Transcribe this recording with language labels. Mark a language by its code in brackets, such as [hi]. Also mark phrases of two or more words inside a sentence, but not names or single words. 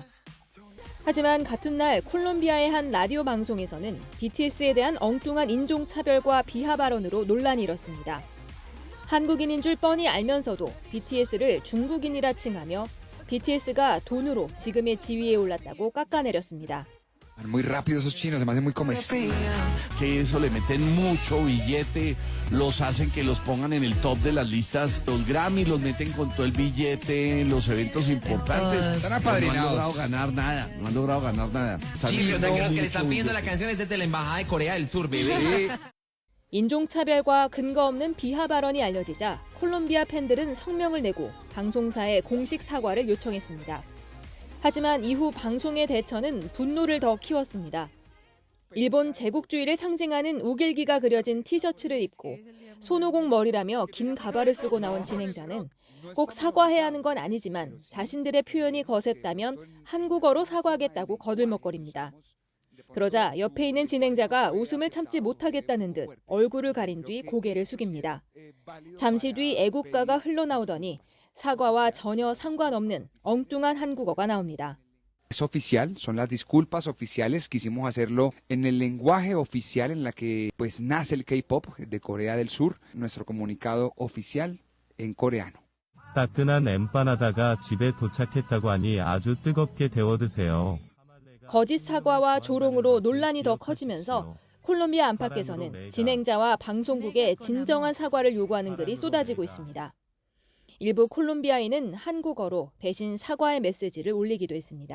[ko] 하지만 같은 날 콜롬비아의 한 라디오 방송에서는 BTS에 대한 엉뚱한 인종차별과 비하 발언으로 논란이 일었습니다. 한국인인 줄 뻔히 알면서도 BTS를 중국인이라 칭하며 BTS가 돈으로 지금의 지위에 올랐다고 깎아내렸습니다. [es] Muy rápido esos chinos, se me hacen muy comestibles. Que eso le meten mucho billete, los hacen que los pongan en el top de las listas. Los Grammy los meten con todo el billete en los eventos importantes. Están apadrinados. No han logrado ganar nada, no han logrado ganar nada. Sí, o sea que los que le están pidiendo la canción es desde la Embajada de Corea del Sur, bebé. [ko] 인종차별과 근거 없는 비하 발언이 알려지자 콜롬비아 팬들은 성명을 내고 방송사에 공식 사과를 요청했습니다. 하지만 이후 방송의 대처는 분노를 더 키웠습니다. 일본 제국주의를 상징하는 우길기가 그려진 티셔츠를 입고 손오공 머리라며 긴 가발을 쓰고 나온 진행자는 꼭 사과해야 하는 건 아니지만 자신들의 표현이 거셌다면 한국어로 사과하겠다고 거들먹거립니다. 그러자 옆에 있는 진행자가 웃음을 참지 못하겠다는 듯 얼굴을 가린 뒤 고개를 숙입니다. 잠시 뒤 애국가가 흘러나오더니 사과와 전혀 상관없는 엉뚱한 한국어가 나옵니다. [es] Es oficial, son las disculpas oficiales. Quisimos hacerlo en el lenguaje oficial en la que pues nace el K-pop de Corea del Sur. Nuestro comunicado oficial en coreano. [ko] 따끈한 엠파나다가 집에 도착했다고 하니 아주 뜨겁게 데워 드세요. 거짓 사과와 조롱으로 논란이 더 커지면서 콜롬비아 안팎에서는 진행자와 방송국에 진정한 사과를 요구하는 글이 쏟아지고 있습니다. 일부 콜롬비아인은 한국어로 대신 사과의 메시지를 올리기도 했습니다.